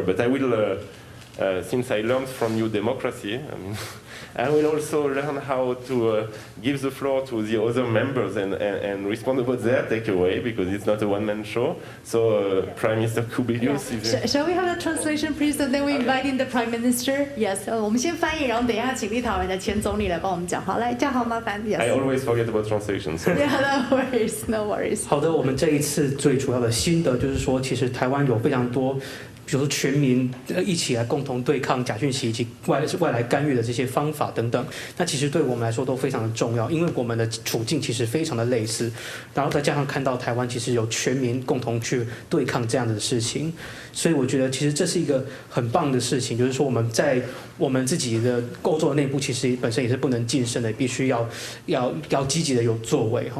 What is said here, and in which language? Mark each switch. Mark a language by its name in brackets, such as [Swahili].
[English] But I will, since I learned from you democracy, I will also learn how to give the floor to the other members and respond about their takeaway, because it's not a one-man show. So Prime Minister Kubilius is... Shall we have the translation, please? And then we invite in the Prime Minister. [Chinese] Yes, 我们先翻译，然后等一下请立陶宛的前总理来帮我们讲话。来，这样好麻烦。Yes. [English] I always forget about translation. So. Yeah, no worries, no worries. [Chinese] 好的，我们这一次最主要的心得就是说，其实台湾有非常多。比如说全民一起来共同对抗假讯息以及外来干预的这些方法等等，那其实对我们来说都非常的重要，因为我们的处境其实非常的类似，然后再加上看到台湾其实有全民共同去对抗这样的事情，所以我觉得其实这是一个很棒的事情，就是说我们在我们自己的欧洲的内部其实本身也是不能晋升的，必须要积极的有作为。